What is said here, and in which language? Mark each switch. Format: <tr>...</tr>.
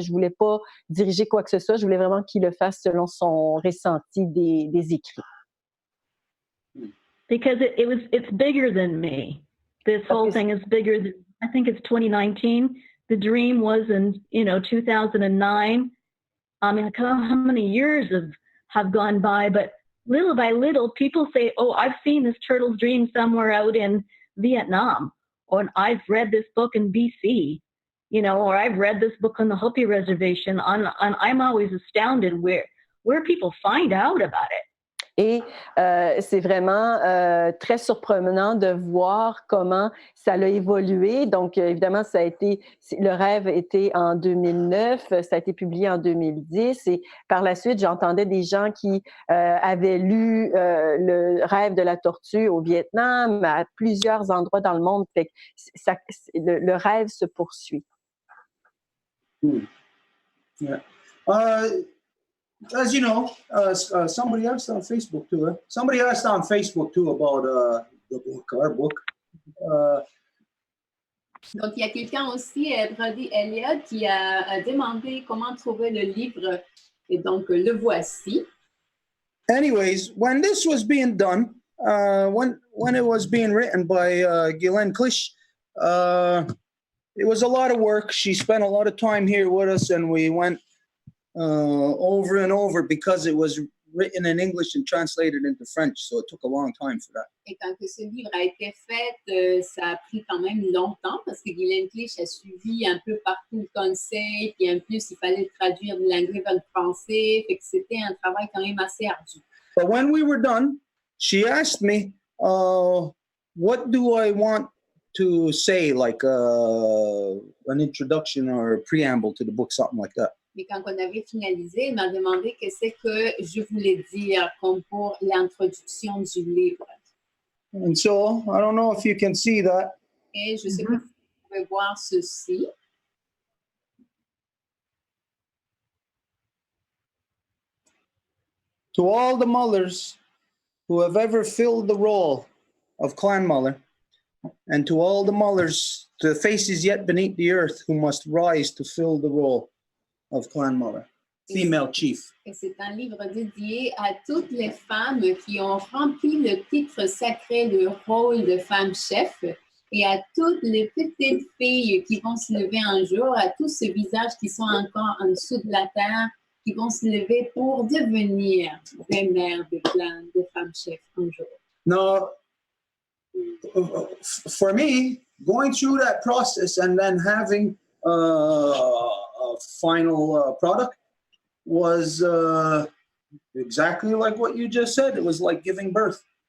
<fr>Je voulais pas diriger quoi que ce soit, je voulais vraiment qu'il le fasse selon son ressenti des écrits.</fr> <en>Because it's bigger than me. This whole thing is bigger than, I think it's 2019. The dream was in, 2009. I mean, how many years have gone by, but little by little, people say, oh, I've seen this turtle's dream somewhere out in Vietnam, or I've read this book in BC, or I've read this book on the Hopi Reservation. And I'm always astounded where people find out about it.</en> <fr>Et c'est vraiment très surprenant de voir comment ça a évolué. Donc, évidemment, le rêve était en 2009, ça a été publié en 2010. Et par la suite, j'entendais des gens qui avaient lu le rêve de la tortue au Vietnam, à plusieurs endroits dans le monde. Fait que le rêve se poursuit. Yeah.</fr> <en>As you know, somebody asked on Facebook too. Somebody asked on Facebook too about the book, our book.</en> <fr>Donc, il y a quelqu'un aussi, Brady Elliott, qui a demandé comment trouver le livre. Et donc, le voici.</fr> <en>Anyways, when this was being done, when it was being written by Ghislaine Clish, it was a lot of work. She spent a lot of time here with us, and we went over and over because it was written in English and translated into French, so it took a long time for that.</en> <fr>Et quand ce livre a été fait, ça a pris quand même longtemps parce que Ghislaine Clish a suivi un peu partout le conseil, puis en plus, il fallait traduire de l'anglais vers le français, fait que c'était un travail quand même assez ardu.</fr> <en>But when we were done, she asked me, what do I want to say, like an introduction or a preamble to the book, something like that.</en> <fr>Mais quand on avait finalisé, elle m'a demandé qu'est-ce que je voulais dire comme pour l'introduction du livre.</fr> <en>And so, I don't know if you can see that.</en> <fr>Et je sais pas si vous pouvez voir ceci.</fr> <en>To all the mothers who have ever filled the role of clan mother, And to all the mothers, to the faces yet beneath the earth, who must rise to fill the role of clan mother, female chief.</en> <fr>Et c'est un livre dédié à toutes les femmes qui ont rempli le titre sacré, le rôle de femme chef, et à toutes les petites filles qui vont se lever un jour, à tous ces visages qui sont encore en dessous de la terre, qui vont se lever pour devenir des mères de clan, des femmes chefs un jour.</fr> <en>Now, for me, going through that process and then having a final product was exactly like what you just said. It was like giving birth.</en>